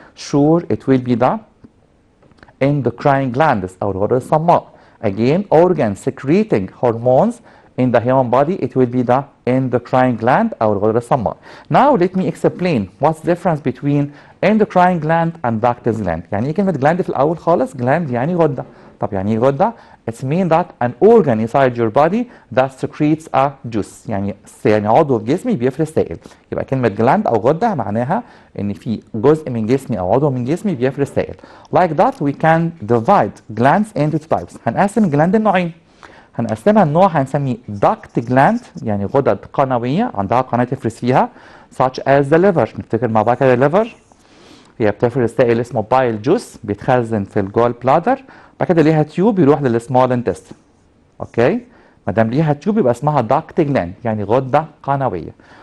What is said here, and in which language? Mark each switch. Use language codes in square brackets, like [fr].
[en] Sure, it will be the endocrine glands [ar] أو الغدة الصماء. [en] Again, organs secreting hormones in the human body, it will be the endocrine gland [ar] أو الغدة الصماء. [en] Now let me explain what's the difference between endocrine gland and ductus gland. [ar] يعني ايه كلمة gland في الأول خالص؟ gland يعني غدة. طب يعني ايه غدة؟ [en] It means that an organ inside your body that secretes a juice. [ar] يعني عضو في جسمي بيفرز سائل. يبقى كلمة gland أو غدة معناها إن في جزء من جسمي أو عضو من جسمي بيفرز سائل. [en] Like that we can divide glands into two types. [ar] هنقسم الجلاند لنوعين. هنقسمها النوع هنسميه duct gland يعني غدد قنوية عندها قناة تفرز فيها [en] such as the liver. [ar] نفتكر مع بعض كده liver هي بتفرز سائل اسمه بايل جوس بيتخزن في الجول بلادر. بعد كده ليها تيوب يروح للسمول انتست. اوكي ما دام ليها تيوب يبقى اسمها داكت جلاند يعني غده قنويه.